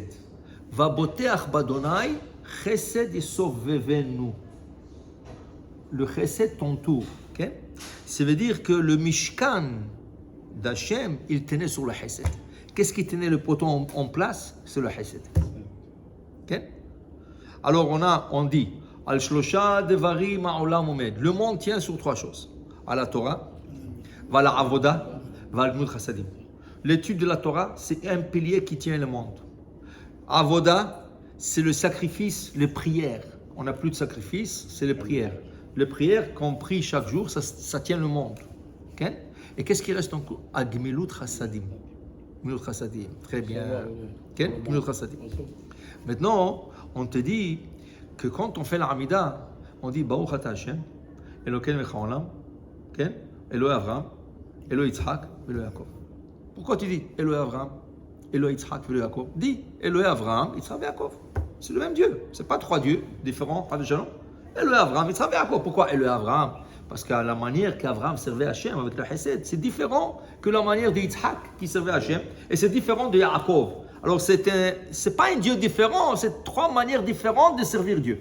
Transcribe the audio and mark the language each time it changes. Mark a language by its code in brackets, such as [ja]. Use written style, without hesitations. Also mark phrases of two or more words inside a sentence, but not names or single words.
[he] והבוטח בה׳, חסד יסובבנו. [fr] Le Chesed t'entoure. Okay? Ça veut dire que le Mishkan d'Hachem, il tenait sur le Chesed. Qu'est-ce qui tenait le poteau en place? C'est le Chesed. Okay? Alors on dit, [he] על שלשה דברים העולם עומד. [fr] Le monde tient sur 3 choses. [he] על התורה, ועל העבודה, ועל גמילות חסדים. [fr] L'étude de la Torah, c'est un pilier qui tient le monde. Avoda, c'est le sacrifice, les prières. On n'a plus de sacrifice, c'est les prières. Les prières qu'on prie chaque jour, ça tient le monde. Okay? Et qu'est-ce qui reste encore? [he] גמילות חסדים. גמילות חסדים. [fr] Très bien. Okay? [he] Gmilut chassadim. [fr] Maintenant, on te dit que quand on fait la Hamida, on dit [he] ברוך אתה השם, אלוקינו מלך העולם, אלוקי אברהם, אלוקי יצחק, אלוקי יעקב. [fr] Pourquoi tu dis [he] אלוקי אברהם, אלוקי יצחק, אלוקי יעקב? [fr] Dis Elohei Avraham, Yitzhak et Yaakov. C'est le même Dieu. Ce n'est pas 3 dieux différents, pas de jalons. Elohei Avraham, Yitzhak et Yaakov. Pourquoi Elohei Avraham? Parce que la manière qu'Avraham servait Hachem avec le Chesed, c'est différent que la manière de Yitzhak qui servait Hachem, et c'est différent de Yaakov. Alors c'est pas un Dieu différent, c'est 3 manières différentes de servir Dieu.